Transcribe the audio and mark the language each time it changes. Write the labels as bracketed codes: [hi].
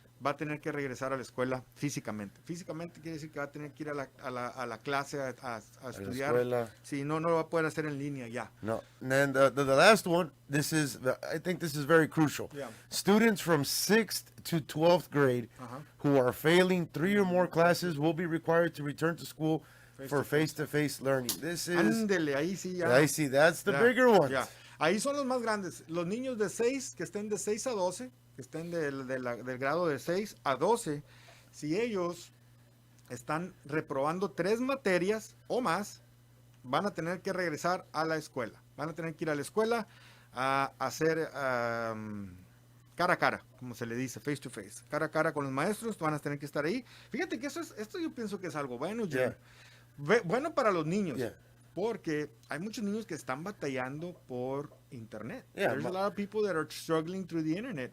[es] Va a tener que regresar a la escuela físicamente. Físicamente quiere decir que va a tener que ir a la clase a estudiar. Sí, no lo va a poder hacer en línea ya. No. [en] And then the last one, I think this is very crucial. Yeah. Students from 6th to 12th grade who are failing 3 or more classes will be required to return to school for face-to-face learning. This is... [es] Ándele, ahí sí ya. [en] I see, that's the bigger one. [es] Yeah. Ahí son los más grandes. Los niños de 6, que estén de 6 a 12, que estén del grado de 6 a 12, si ellos están reprobando 3 materias o más, van a tener que regresar a la escuela. Van a tener que ir a la escuela a hacer cara a cara, como se le dice, [en] face to face. [es] Cara a cara con los maestros, van a tener que estar ahí. Fíjate que esto yo pienso que es algo bueno, bueno para los niños. [en] Yeah. [es] Porque hay muchos niños que están batallando por internet. [en] Yeah, There's a lot of people that are struggling through the internet.